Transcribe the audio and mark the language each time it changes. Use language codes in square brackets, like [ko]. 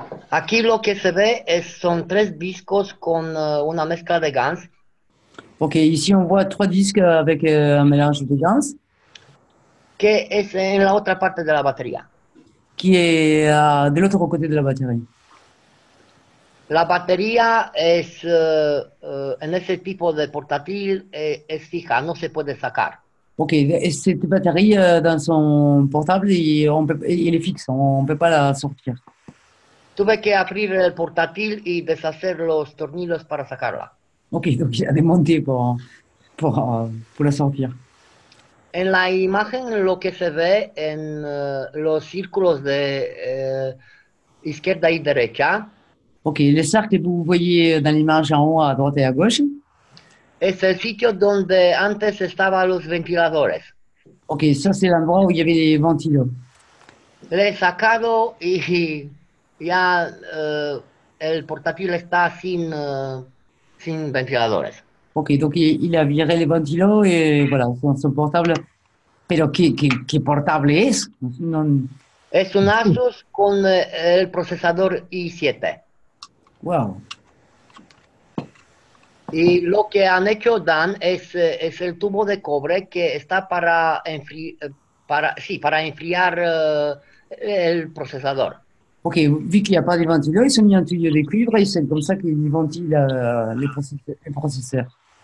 [es] Aquí lo que se ve son 3 discos con una mezcla de GANs. [fr] Ok, ici on voit 3 disques avec un mélange de GANs. [es] Que es en la otra parte de la batería. [fr] Qui est de l'autre côté de la batterie. [es] La batería es, en ese tipo de portátil, es fija, no se puede sacar. [fr] Ok, et cette batterie dans son portable, il est fixe, on ne peut pas la sortir. [es] Tuve que abrir el portátil y deshacer los tornillos para sacarla. [fr] Ok, donc il a démonté pour la sortir. [es] En la imagen lo que se ve en los círculos de izquierda y derecha. [fr] Ok, les cercles que vous voyez dans l'image en haut, à droite et à gauche. [es] Es el sitio donde antes estaban los ventiladores. [fr] Ok, ça c'est l'endroit où il y avait les ventilos. [es] Le he sacado y ya el portátil está sin ventiladores. [fr] Ok, donc il a viré les ventilos et voilà, son portable. [es] Pero ¿qué portable es? No. Es un Asus con el procesador i7. Wow. Y lo que han hecho, Dan, es el tubo de cobre que está para enfriar el procesador. [fr] Ok, vu qu'il n'y a pas de ventilos, ils ont mis un tuyau de cuivre et c'est comme ça qu'ils ventilent les processeurs.